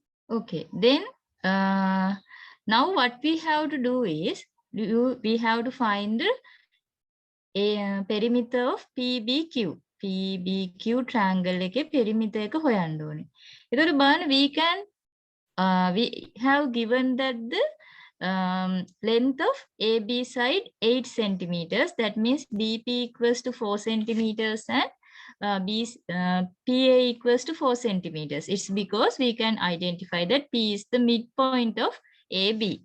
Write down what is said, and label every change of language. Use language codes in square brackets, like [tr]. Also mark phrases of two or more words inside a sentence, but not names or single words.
[en] Okay, then now what we have to do is we have to find a perimeter of PBQ. [si] PBQ triangle එක perimeter එක හොයන්න ඕනේ. ඒතකොට බලන්න [en] we have given that the length of AB side 8 centimeters. That means BP equals to 4 centimeters and PA equals to 4 centimeters. It's because we can identify that P is the midpoint of AB.